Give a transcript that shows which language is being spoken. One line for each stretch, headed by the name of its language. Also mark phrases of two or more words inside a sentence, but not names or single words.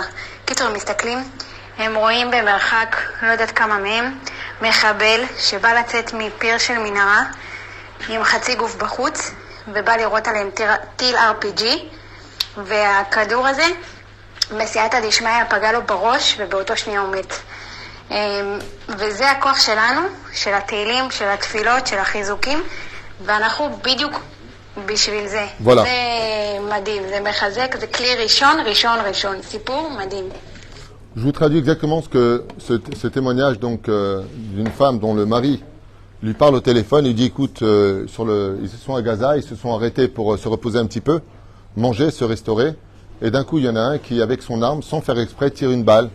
Hebrew: קיצר, הם מסתכלים, הם רואים במרחק, לא יודעת כמה מהם, מחבל שבא לצאת מפיר של מנהרה, עם חצי גוף בחוץ, ובא לראות עליהם טיל RPG, והכדור הזה, בסייעתא דשמיא פגע לו בראש, ובאותו שנייה הוא מת. וזה הכוח שלנו, של התהילים, של התפילות, של החיזוקים, ואנחנו בדיוק בשביל זה.
French: Voilà.
Hebrew: זה מדהים, זה מחזק, זה כלי ראשון, סיפור מדהים.
French: Je vous traduis exactement ce témoignage donc d'une femme dont le mari lui parle au téléphone. Il dit écoute, ils se sont à Gaza, ils se sont arrêtés pour se reposer un petit peu, manger, se restaurer. Et d'un coup, il y en a un qui, avec son arme, sans faire exprès, tire une balle.